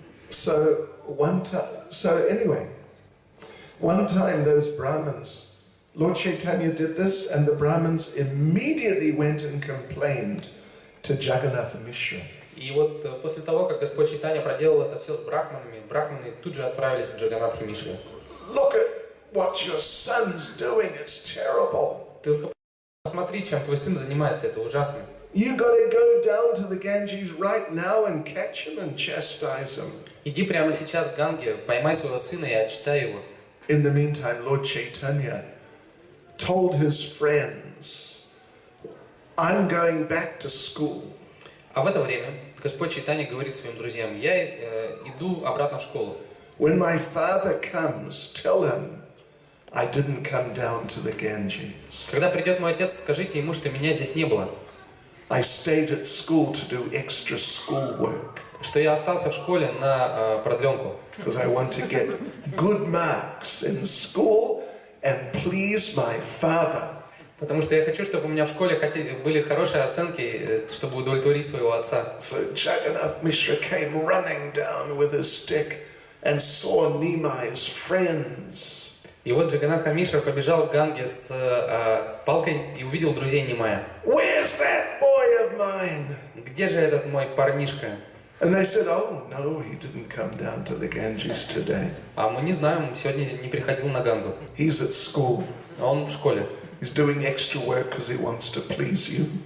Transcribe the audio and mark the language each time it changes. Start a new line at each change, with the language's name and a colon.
English: So anyway, one time those Brahmins, Lord Chaitanya did this, and the Brahmins immediately went and complained to Jagannath Mishra.
Russian: И вот после того, как Господь Чайтанья проделал это все с брахманами, брахманы тут же отправились к Джаганнатхе Мишре.
English: Look at what your son's doing, it's terrible.
Russian: Ты посмотри, чем твой сын занимается, это ужасно.
English: You got to go down to the Ganges right now and catch him and chastise him.
Russian: Иди прямо сейчас к Ганге, поймай своего сына и отчитай его.
English: In the meantime, Lord Chaitanya told his friends, I'm going back to school.
Russian: А в это время Господь Чайтанья говорит своим друзьям: я иду обратно в школу.
English: When my father comes, tell him I didn't come down to the Ganges.
Russian: Когда придет мой отец, скажите ему, что меня здесь не было.
English: I stayed at school to do extra school work.
Russian: Что я остался в школе на продленку.
English: Because I want to get good marks in school and please my father.
Russian: Потому что я хочу, чтобы у меня в школе были хорошие оценки, чтобы удовлетворить своего отца.
English: So Jagannath Mishra came running down with his stick and saw Nimai's friends.
Russian: И вот Джаганнатх Мишра побежал к Ганге с палкой и увидел друзей Нимая.
English: Where's that boy of mine?
Russian: Где же этот мой парнишка?
English: And they said, oh no, he didn't come down to the Ganges today.
Russian: А мы не знаем, сегодня не приходил на Гангу.
English: He's at school.
Russian: Он в школе.
English: He's doing extra work because he wants to please you.